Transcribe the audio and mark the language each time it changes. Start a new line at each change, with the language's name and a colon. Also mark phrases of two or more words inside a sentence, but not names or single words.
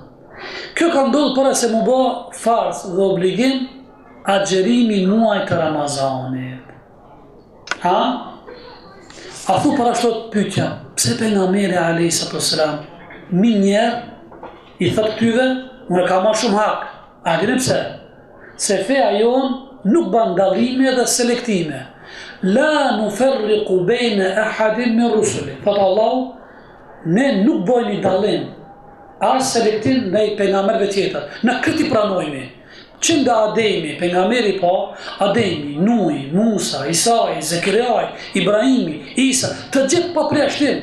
Albanian: Kjo ka ndodhur para se mu bë farz dhe obligim agjerimi muajit të Ramazanit. A thu para shtot pyetja, pse pejgamberi
Arabic: عليه السلام
Albanian: minjer i thot këtyve, unë ka më shumë hak. A dini pse? Se feja jon nuk ban dallime dhe selektime.
Arabic: لا نفرق بين أحد من رسل.
Albanian: Thot Allahu, ne nuk bëjmë dallim as selektim ndaj pejgamberëve tjetër. Na këtë pranojmë. Që nga Ademi, pejgamberi pa, Ademi, Nuhi, Musa, Isai, Zekeriaj, Ibrahimi, Isa, të gjithë pa përjashtim.